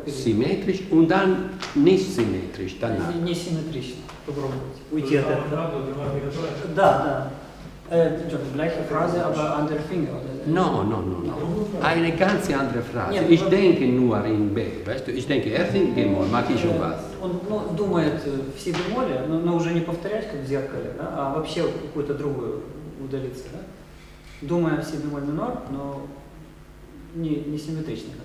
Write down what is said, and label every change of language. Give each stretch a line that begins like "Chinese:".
German: Symmetrisch und dann nicht symmetrisch, danach.
Russian: Не симметрично попробовать уйти от этого. Да.
German: Gleiche Phrase, aber andere Finger. No. Eine ganz andere Phrase. Ich denke nur in B, weißt du? Ich denke erst in G-Moll, mag ich schon was.
Russian: Он думает в си бемоле, но уже не повторять, как в зеркале, да, а вообще какую-то другую удалиться. Да? Думая в си бемоль минор, но не симметрично.